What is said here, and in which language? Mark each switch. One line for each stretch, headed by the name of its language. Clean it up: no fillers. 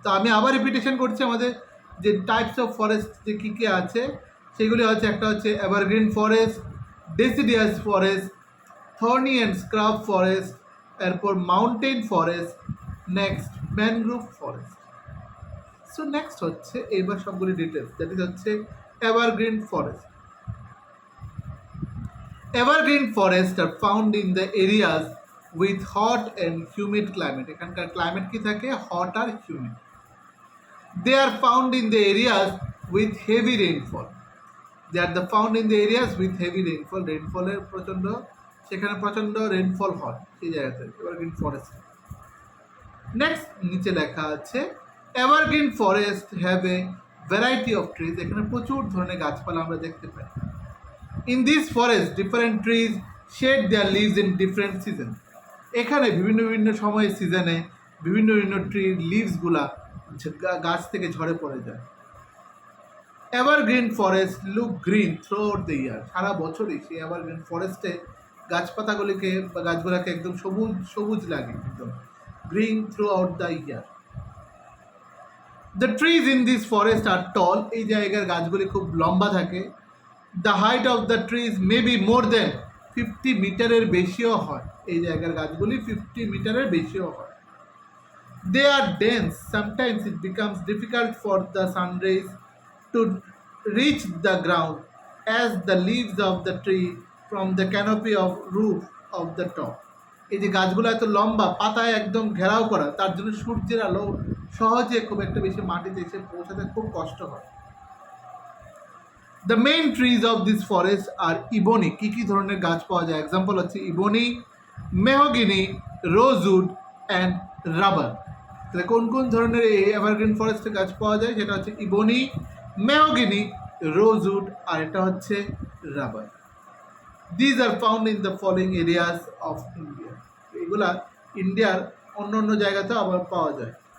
Bangla: তো আমি আবার রিপিটেশন করছি, আমাদের যে টাইপস অফ ফরেস্ট যে কী কী আছে সেগুলি হচ্ছে, একটা হচ্ছে evergreen forest, ডেসিডিয়াস forest, thorny and স্কার্প forest, এরপর mountain forest, next mangrove forest. So next হচ্ছে এইবার সবগুলি ডিটেলস, দ্যাট ইজ হচ্ছে evergreen forest.
English: Evergreen forests are found in the areas with hot and humid climate.
Bangla: এখানকার ক্লাইমেট কি থাকে? Hot আর humid.
English: They are found in the areas with heavy rainfall. They are found in the areas with heavy rainfall.
Bangla: রেইনফলের সেখানে প্রচণ্ড rainfall হয় সেই জায়গাতে evergreen forest.
English: Next নিচে লেখা আছে evergreen forest have a variety of trees.
Bangla: এখানে প্রচুর ধরনের গাছপালা আমরা দেখতে পাই।
English: In this forest, different trees shed their leaves in different seasons.
Bangla: এখানে বিভিন্ন বিভিন্ন সময়ে সিজনে বিভিন্ন বিভিন্ন ট্রির লিভসগুলা গাছ থেকে ঝরে পড়ে যায়।
English: Evergreen forest look green throughout the year.
Bangla: সারা বছরই সেই এভারগ্রিন ফরেস্টে গাছপাতাগুলিকে বা গাছগুলোকে একদম সবুজ সবুজ লাগে, একদম
English: Green throughout the year. The trees in this forest are tall.
Bangla: এই জায়গার গাছগুলি খুব লম্বা থাকে।
English: The height of the trees may be more than 50
Bangla: মিটারের বেশিও হয়। এই জায়গার গাছগুলি 50 মিটারের বেশিও হয়।
English: They are dense. Sometimes it becomes difficult for the sun rays to reach the ground as the leaves of the tree from the canopy of roof of the top.
Bangla: এই যে গাছগুলো এত লম্বা, পাতায় একদম ঘেরাও করা, তার জন্য সূর্যের আলো সহজে খুব একটা বেশি মাটিতে এসে পৌঁছাতে খুব কষ্ট হয়।
English: The main trees of this forest are ebony.
Bangla: কী কী ধরনের গাছ পাওয়া যায়? এক্সাম্পল হচ্ছে ইবনি, মেহগিনি, রোজউড অ্যান্ড রাবার। তাহলে কোন কোন ধরনের এই এভারগ্রিন ফরেস্টের গাছ পাওয়া যায়? সেটা হচ্ছে ইবনি, মেহগিনি, রোজউড আর এটা হচ্ছে rubber.
English: These are found in the following areas of India.
Bangla: এগুলা ইন্ডিয়ার অন্য অন্য জায়গাতেও আবার পাওয়া যায়।